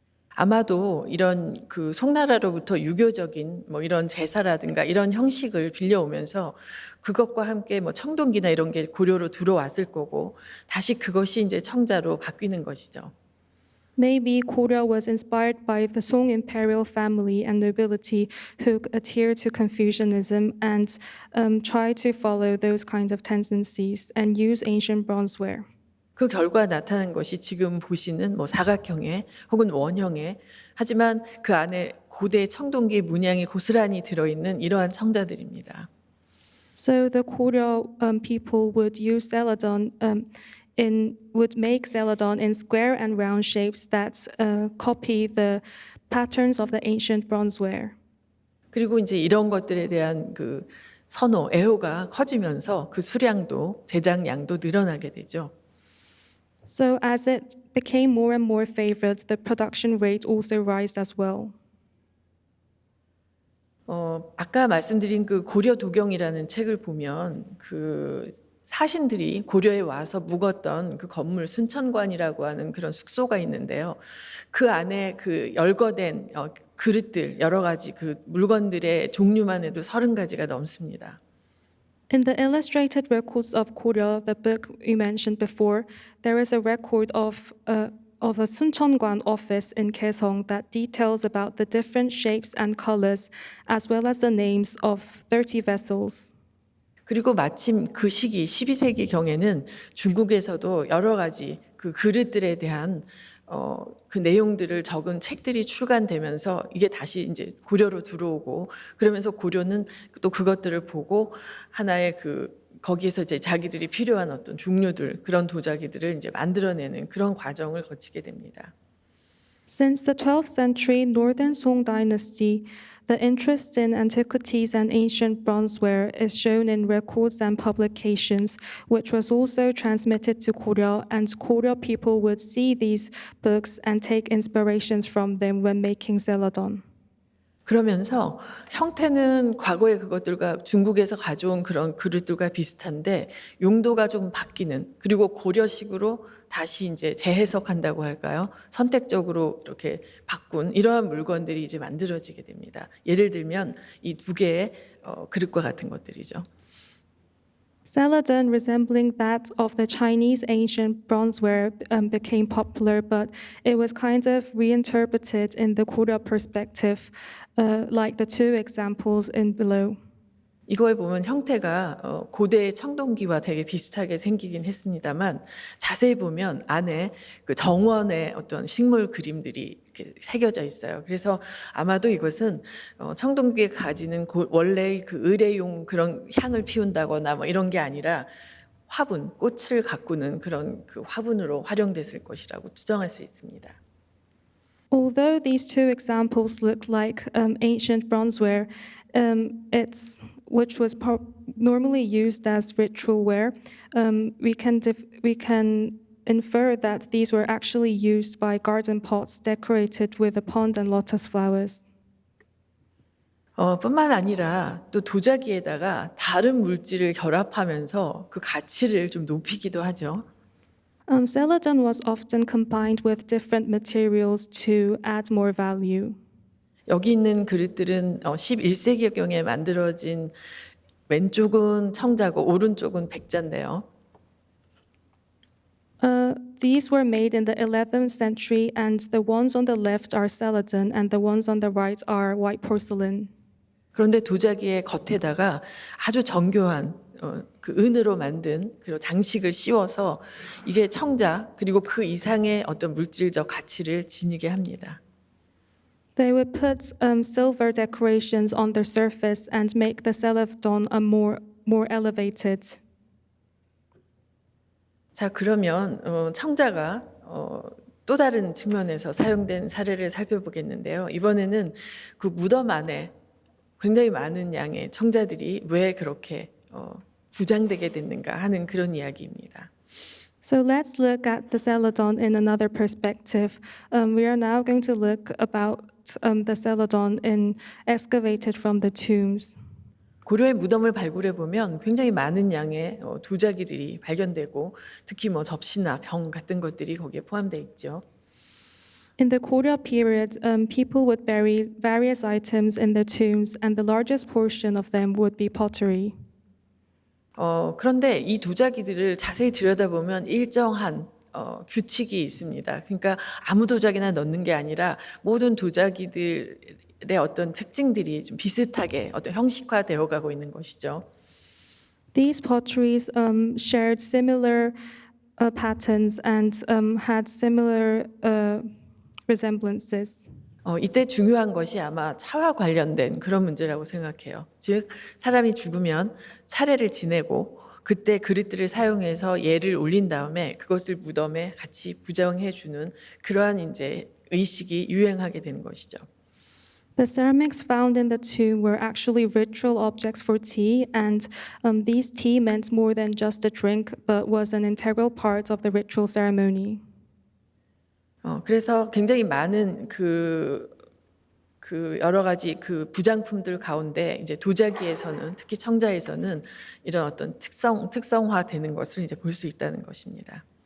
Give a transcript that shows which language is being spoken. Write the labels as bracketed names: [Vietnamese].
[Korean] 아마도 이런 그 송나라로부터 유교적인 뭐 이런 제사라든가 이런 형식을 빌려오면서 그것과 함께 뭐 청동기나 이런 게 고려로 들어왔을 거고 다시 그것이 이제 청자로 바뀌는 것이죠. [English] Maybe Korea was inspired by the Song imperial family and nobility who adhered to Confucianism and tried to follow those kinds of tendencies and use ancient bronzeware. [Korean] 그 결과 나타난 것이 지금 보시는 뭐 사각형의 혹은 원형의 하지만 그 안에 고대 청동기 문양이 고스란히 들어있는 이러한 청자들입니다. [English] So the Korea people would use celadon would make celadon in square and round shapes that copy the patterns of the ancient bronzeware. [Korean] 그리고 이제 이런 것들에 대한 그 선호, 애호가 커지면서 그 수량도 제작량도 늘어나게 되죠. [English] So as it became more and more favored, the production rate also rose as well. [Korean] 아까 말씀드린 그 고려 도경이라는 책을 보면 그 사신들이 고려에 와서 묵었던 그 건물 순천관이라고 하는 그런 숙소가 있는데요. 그 안에 그 열거된 그릇들 여러 가지 그 물건들의 종류만 해도 30가지가 넘습니다. [English] In the illustrated records of Korea, the book you mentioned before, there is a record of a Suncheongwan office in Kaesong that details about the different shapes and colors, as well as the names of 30 vessels. [Korean] 그리고 마침 그 시기 12세기 경에는 중국에서도 여러 가지 그 그릇들에 대한 그 내용들을 적은 책들이 출간되면서 이게 다시 이제 고려로 들어오고 그러면서 고려는 또 그것들을 보고 하나의 거기에서 이제 자기들이 필요한 어떤 종류들 그런 도자기들을 이제 만들어내는 그런 과정을 거치게 됩니다. [English] Since the 12th century Northern Song dynasty, the interest in antiquities and ancient bronzeware is shown in records and publications, which was also transmitted to Korea, and Korea people would see these books and take inspirations from them when making celadon. [Korean] 그러면서 형태는 과거의 그것들과 중국에서 가져온 그런 그릇들과 비슷한데 용도가 좀 바뀌는 그리고 고려식으로 다시 이제 재해석한다고 할까요? 선택적으로 이렇게 바꾼 이러한 물건들이 이제 만들어지게 됩니다. 예를 들면 이 두 개의 그릇과 같은 것들이죠. [English] Celadon, resembling that of the Chinese ancient bronzeware, became popular, but it was kind of reinterpreted in the Korea perspective, like the two examples in below. [Korean] 이거에 보면 형태가 고대의 청동기와 되게 비슷하게 생기긴 했습니다만 자세히 보면 안에 그 정원의 어떤 식물 그림들이 이렇게 새겨져 있어요. 그래서 아마도 이것은 청동기에 가지는 원래 그 의뢰용 그런 향을 피운다거나 뭐 이런 게 아니라 화분, 꽃을 가꾸는 그런 그 화분으로 활용됐을 것이라고 추정할 수 있습니다. [English] Although these two examples look like ancient bronzeware, which was normally used as ritual wear, we can infer that these were actually used by garden pots decorated with a pond and lotus flowers. [Korean] 뿐만 아니라 또 도자기에다가 다른 물질을 결합하면서 그 가치를 좀 높이기도 하죠. [English] Celadon was often combined with different materials to add more value. [Korean] 여기 있는 그릇들은 11세기경에 만들어진 왼쪽은 청자고 오른쪽은 백자인데요. [English] These were made in the 11th century, and the ones on the left are celadon, and the ones on the right are white porcelain. [Korean] 그런데 도자기의 겉에다가 아주 정교한 그 은으로 만든 그리고 장식을 씌워서 이게 청자 그리고 그 이상의 어떤 물질적 가치를 지니게 합니다. [English] They would put silver decorations on their surface and make the celadon more elevated. [Korean] 자, 그러면 청자가 또 다른 측면에서 사용된 사례를 살펴보겠는데요. 이번에는 그 무덤 안에 굉장히 많은 양의 청자들이 왜 그렇게 부장되게 됐는가 하는 그런 이야기입니다. [English] So let's look at the celadon in another perspective. We are now going to look about the celadon excavated from the tombs. [Korean] 고려의 무덤을 발굴해 보면 굉장히 많은 양의 도자기들이 발견되고 특히 뭐 접시나 병 같은 것들이 거기에 포함되어 있죠. [English] In the Goryeo period, people would bury various items in the tombs, and the largest portion of them would be pottery. [Korean] 그런데 이 도자기들을 자세히 들여다보면 일정한 규칙이 있습니다. 그러니까 아무 도자기나 넣는 게 아니라 모든 도자기들의 어떤 특징들이 좀 비슷하게 어떤 형식화되어 가고 있는 것이죠. [English] These potteries shared similar patterns and had similar resemblances. [Korean] 이때 중요한 것이 아마 차와 관련된 그런 문제라고 생각해요. 즉 사람이 죽으면 차례를 지내고 그때 그릇들을 사용해서 예를 올린 다음에 그것을 무덤에 같이 부정해 주는 그러한 이제 의식이 유행하게 되는 것이죠. [English] The ceramics found in the tomb were actually ritual objects for tea, and these tea meant more than just a drink, but was an integral part of the ritual ceremony. [Korean] 그래서 굉장히 많은 그 여러 가지 그 부장품들 가운데 이제 도자기에서는 특히 청자에서는 이런 어떤 특성화되는 것을 이제 볼 수 있다는 것입니다.